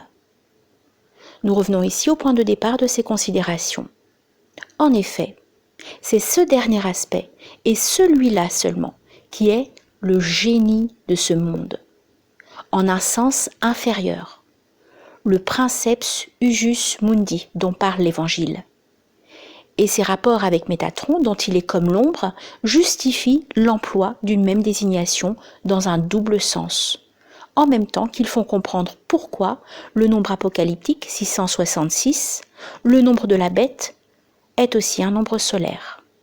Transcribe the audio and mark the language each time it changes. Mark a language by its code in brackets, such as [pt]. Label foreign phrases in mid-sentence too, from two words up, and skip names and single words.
[fr] Nous revenons ici au point de départ de ces considérations. En effet, c'est ce dernier aspect, et celui-là seulement, qui est le génie de ce monde, en un sens inférieur. le [la] princeps usus mundi [fr] dont parle l'Évangile. Et ses rapports avec Métatron, dont il est comme l'ombre, justifient l'emploi d'une même désignation dans un double sens, en même temps qu'ils font comprendre pourquoi le nombre apocalyptique 666, le nombre de la bête, est aussi un nombre solaire.